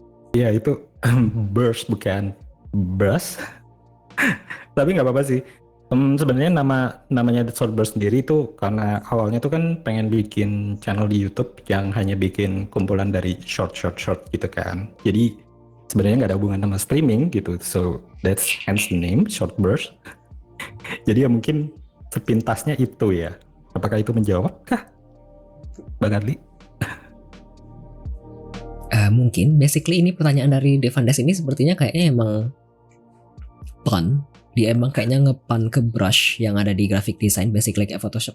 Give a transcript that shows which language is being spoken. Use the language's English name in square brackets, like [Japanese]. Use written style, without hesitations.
[Indonesian] Ya itu burst bukan brush. Tapi nggak apa-apa sih. Sebenarnya namanya The Swordburst sendiri itu karena awalnya tuh kan pengen bikin channel di YouTube yang hanya bikin kumpulan dari short gitu kan. Jadi sebenarnya nggak ada hubungan sama streaming gitu. [English] So that's hence the name Shortburst. [Indonesian] Jadi ya mungkin sepintasnya itu ya. Apakah itu menjawab kah, Bang Adli? Mungkin basically ini pertanyaan dari Devandes ini sepertinya kayaknya emang pun. Dia emang kayaknya ngepan ke brush yang ada di graphic design, basically kayak Photoshop.